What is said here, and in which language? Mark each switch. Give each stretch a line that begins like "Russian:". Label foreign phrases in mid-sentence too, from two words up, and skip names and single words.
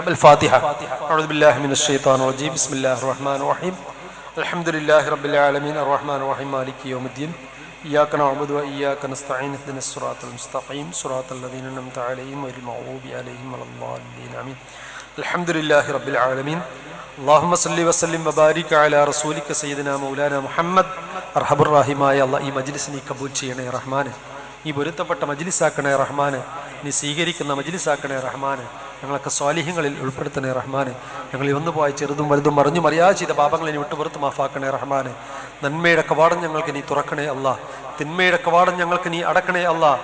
Arabic: الفاتحة أعوذ بالله من الشيطان الرجيم بسم الله الرحمن الرحيم. الحمد لله رب العالمين الرحمن الرحيم مالك يوم الدين إياك نعبد وإياك نستعين اهدنا الصراط المستقيم صراط الذين أنعمت عليهم غير المغضوب عليهم ولا الضالين آمين. الحمد لله رب العالمين. اللهم صل وسلم وبارك على رسولك سيدنا مولانا محمد.
Malayalam: അർഹമുർ റഹീമായ അല്ലാഹ് ഈ മജ്ലിസ് നീ കബൂൽ ചെയ്യണേ റഹ്മാനെ. ഈ പൊരുത്തപ്പെട്ട മജ്ലിസാക്കണേ റഹ്മാനെ. നീ സ്വീകരിക്കുന്ന മജ്ലിസാക്കണേ റഹ്മാനെ. ഞങ്ങളൊക്കെ സ്വാലിഹ്യങ്ങളിൽ ഉൾപ്പെടുത്തണേ റഹ്മാനെ. ഞങ്ങൾ വന്നു പോയ ചെറുതും വലുതും മറിഞ്ഞു മറിയാതെ ചെയ്ത പാപങ്ങളെ നീ വിട്ടുപുറത്ത് മാഫാക്കണേ റഹ്മാനെ. നന്മയുടെ കവാടം ഞങ്ങൾക്ക് നീ തുറക്കണേ അല്ലാഹ്. തിന്മയുടെ കവാടം ഞങ്ങൾക്ക് നീ അടക്കണേ അല്ലാഹ്.